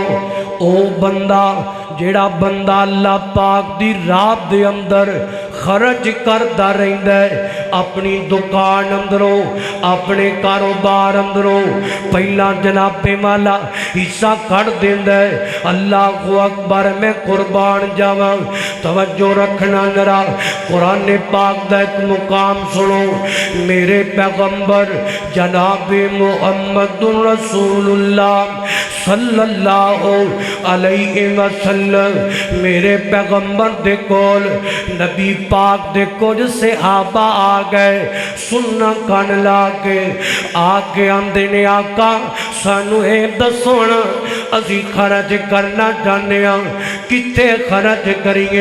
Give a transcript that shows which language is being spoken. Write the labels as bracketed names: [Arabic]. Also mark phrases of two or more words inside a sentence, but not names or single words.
[Punjabi] او بندہ، جیہڑا بندہ اللہ پاک دی راہ دے اندر خرچ کرتا رہندا ہے، اپنی دکان اندروں، اپنے کاروبار اندروں پہلا جنابے والا حصہ کٹ دیندا ہے. [Arabic] الله أكبر. [Punjabi] میں قربان جاواں. توجہ رکھنا ذرا، قرآن پاک دا ایک مقام سنو. میرے پیغمبر جنابے محمد رسول اللہ [Arabic] صلى الله عليه وسلم, [Punjabi] میرے پیغمبر دے کول نبی پاک دے کچھ صحابہ آ گئے، سننا کن لا کے آکے آندے نے، آقا سانوں یہ دسو نا، اسی خرچ کرنا چاہتے ہیں، کتھے خرچ کریے?